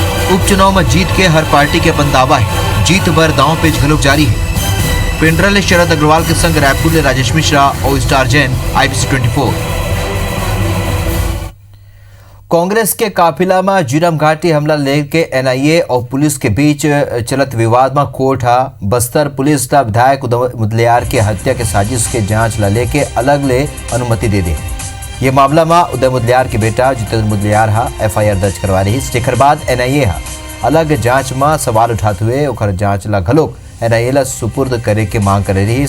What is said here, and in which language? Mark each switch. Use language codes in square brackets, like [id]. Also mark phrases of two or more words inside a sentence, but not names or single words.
[hne] उपचुनाव में जीत के हर पार्टी के अपन दावा है, जीत भर दांव पे झलक जारी है। पिंडरा ने शरद अग्रवाल के संग रायपुर ने राजेश मिश्रा और स्टार जैन IBC 24। कांग्रेस के काफिला में जीरम घाटी हमला लेके NIA और पुलिस के बीच चलत विवाद में कोर्ट बस्तर पुलिस ला विधायक उदय मुदलियार की हत्या के साजिश के जांच ला लेके अलग ले अनुमति दे दे। ये मामला में उदय मुदलियार के बेटा जितेंद्र मुदलियार FIR दर्ज करवा रही। जेकर बाद NIA अलग जांच में सवाल उठाते हुए ओकर जांच ला घलोक NIA ला सुपुर्द करे के मांग कर रही।